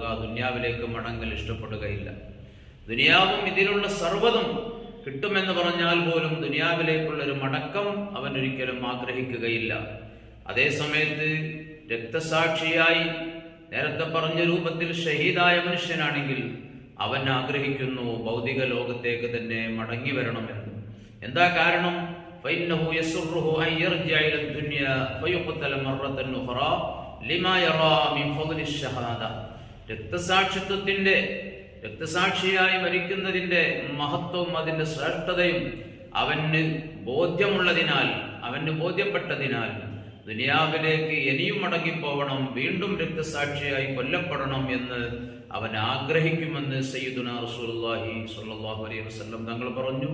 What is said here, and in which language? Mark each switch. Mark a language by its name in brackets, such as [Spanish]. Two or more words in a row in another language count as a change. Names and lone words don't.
[Malayalam] ദുനിയാവിലേക്ക് മടങ്ങൽ ഇഷ്ടപ്പെടുകയില്ല. ദുനിയാവും ഇതിലുള്ള സർവ്വതും കിട്ടുമെന്ന് പറഞ്ഞാൽ പോലും ദുനിയാവിലേക്കുള്ളൊരു മടക്കം അവൻ ഒരിക്കലും ആഗ്രഹിക്കുകയില്ല. അതേസമയത്ത് രക്തസാക്ഷിയായി, നേരത്തെ പറഞ്ഞ രൂപത്തിൽ ഷഹീദായ മനുഷ്യനാണെങ്കിൽ അവൻ ആഗ്രഹിക്കുന്നു ഭൗതിക ലോകത്തേക്ക് തന്നെ മടങ്ങി വരണമെന്ന്. എന്താ കാരണം? [Arabic] فإنه يسره أن يرجع إلى الدنيا فيقتل مرة أخرى لما يرى من فضل الشهادة. [Malayalam] രക്തസാക്ഷിയായി മരിക്കുന്നതിൻ്റെ മഹത്വവും അതിൻ്റെ ശ്രേഷ്ഠതയും അവന് ബോധ്യപ്പെട്ടതിനാൽ ദുനിയാവിലേക്ക് ഇനിയും മടങ്ങിപ്പോവണം, വീണ്ടും രക്തസാക്ഷിയായി കൊല്ലപ്പെടണം എന്ന് അവൻ ആഗ്രഹിക്കുമെന്ന് [Arabic] سيدنا رسول الله صلى الله عليه وسلم [Malayalam] തങ്ങൾ പറഞ്ഞു.